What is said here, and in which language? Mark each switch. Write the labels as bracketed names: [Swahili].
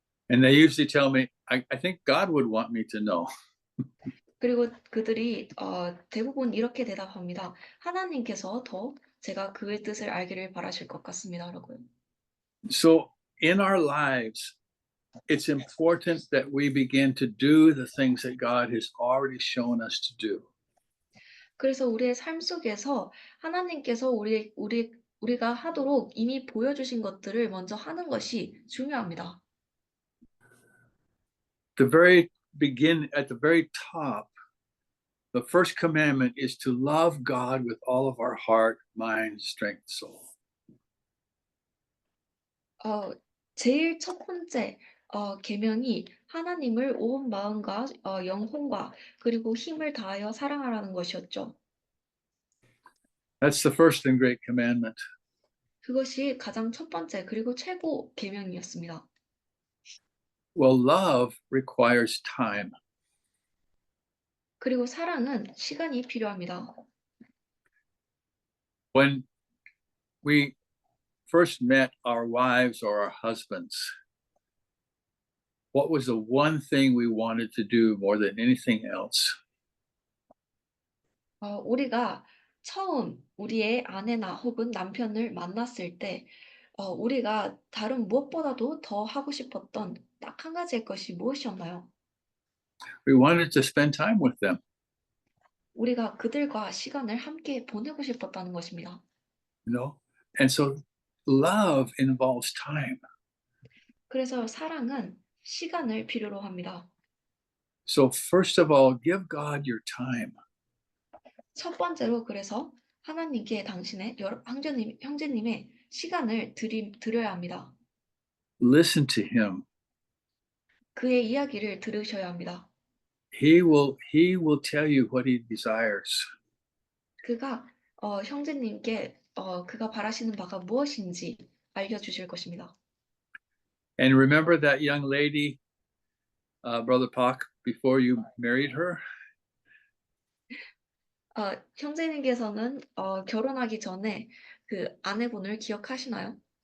[English] And they usually tell me, I think God would want me to know. [Korean] 그리고 그들이 대부분 이렇게 대답합니다. 하나님께서 더 제가 그의 뜻을 알기를 바라실 것 같습니다라고요. [English] So in our lives, it's important that we begin to do the things that God has already shown us to do. [Korean] 그래서 우리의 삶 속에서 하나님께서 우리가 하도록 이미 보여주신 것들을 먼저 하는 것이 중요합니다. [English] At the very top, the first commandment is to love God with all of our heart, mind, strength, soul. [Korean] 제일 첫 번째 계명이 하나님을 온 마음과 영혼과 그리고 힘을 다하여 사랑하라는 것이었죠. [English] That's the first and great commandment. [Korean] 그것이 가장 첫 번째 그리고 최고 계명이었습니다. [English] Well, love requires time. [Korean] 그리고 사랑은 시간이 필요합니다. [English] When we first met our wives or our husbands, what was the one thing we wanted to do more than anything else? [Korean] 우리가 처음 우리의 아내나 혹은 남편을 만났을 때 우리가 다른 무엇보다도 더 하고 싶었던 딱 한 가지의 것이 무엇이었나요? [English] We wanted to spend time with them. [Korean] 우리가 그들과 시간을 함께 보내고 싶었다는 것입니다. [English] You know, and so love involves time. [Korean] 그래서 사랑은 시간을 필요로 합니다. [English] So first of all, give God your time. [Korean] 첫 번째로 그래서 하나님께 당신의 형제님의 시간을 드려야 합니다. [English] Listen to him. [Korean] 그의 이야기를 들으셔야 합니다. [English] He will tell you what he desires. [Korean] 그가 형제님께 그가 바라시는 바가 무엇인지 알려주실 것입니다. [English] And remember that young lady, Brother Pak, before you married her? [Korean] 형제님께서는 결혼하기 전에 그 아내분을 기억하시나요?